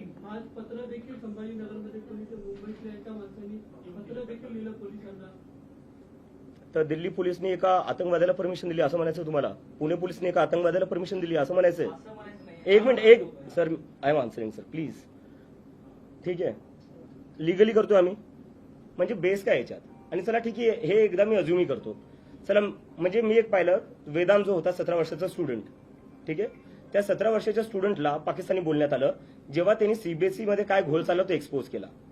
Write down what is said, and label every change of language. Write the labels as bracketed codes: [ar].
[mr] आज पत्र देखील संभाजीनगरमध्ये पोलीस, मुंबईतल्या एका माणसाने पत्र देखील लिहिलं पोलिसांना. तर दिल्ली पोलिसने एका आतंकवाद्याला परमिशन दिली असं म्हणायचं तुम्हाला? पुणे पोलिसने एका आतंकवाद्याला परमिशन दिली असं म्हणायचंय? असं म्हणायचं नाही. [en] एक minute sir, I am answering sir please. [mr] ठीक आहे, लिगली करतो आम्ही, म्हणजे बेस काय याच्यात. आणि चला ठीक आहे, हे एकदा मी अज्युमी करतो. चला म्हणजे मी एक पाहिलं, वेदांत जो होता 17 वर्षाचा स्टुडंट, ठीक आहे, त्या 17 वर्षाच्या स्टुडंटला पाकिस्तानी बोलण्यात आलं जेव्हा त्यांनी सीबीएसई मध्ये काय घोळ चालला तो एक्सपोज केला.